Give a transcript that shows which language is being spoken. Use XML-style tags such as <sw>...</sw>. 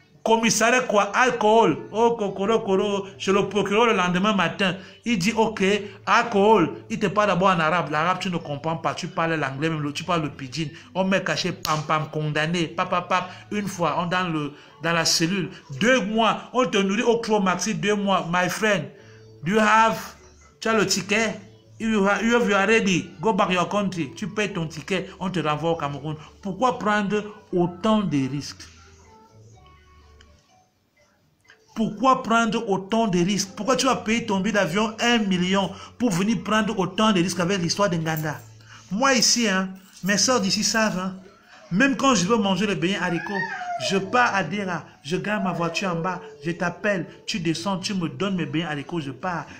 <fr>Commissariat quoi? Alcool. Oh, kokoro, chez le procureur le lendemain matin. Il dit, ok, alcool. Il te parle d'abord en arabe. L'arabe, tu ne comprends pas. Tu parles l'anglais, même tu parles le pidgin. On met caché, pam, condamné. Une fois, on dans la cellule. 2 mois, on te nourrit au Cro-Maxi. 2 mois.</fr> <en>My friend,</en> <fr>tu as le ticket?</fr> <en>You are ready, go back your country.</en> <fr>Tu payes ton ticket, on te renvoie au Cameroun. Pourquoi prendre autant de risques? Pourquoi prendre autant de risques? Pourquoi tu vas payer ton billet d'avion 1 million pour venir prendre autant de risques avec l'histoire d'Nganda? Moi ici, mes soeurs d'ici savent, même quand je veux manger le beignets haricots, je pars à Dera, je garde ma voiture en bas, je t'appelle, tu descends, tu me donnes mes beignets haricots, je pars.</fr>